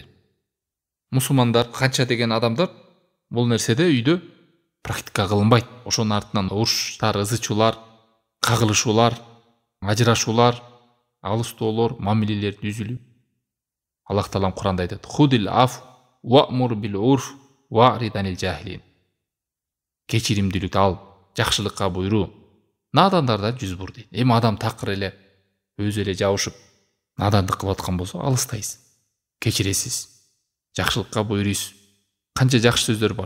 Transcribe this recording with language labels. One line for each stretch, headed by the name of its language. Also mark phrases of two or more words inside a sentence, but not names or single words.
Kyrgyz: Мусулмандар канча деген адамдар бул нерседе үйдө практика кылынбайт. Ошонун артынан уруштар, ызычуулар, кагылышуулар, ажырашуулар, алыстоолор, мамилелердин үзүлүү. Аллах таалам Куранда айтат:
Arabic: "خذ العفو وأمر بالعرف وأعرض عن الجاهلين."
Kyrgyz: Кечиримдүүлүк ал, жакшылыкка буйруу, надандардан жүз бур дейт. Эми адам такыр эле өзү эле жабышып надандык кылып аткан болсо, алыстайсыз. Кечиресиз, жакшылыкка буйруйсуз. Канча жакшы сөздөр бар.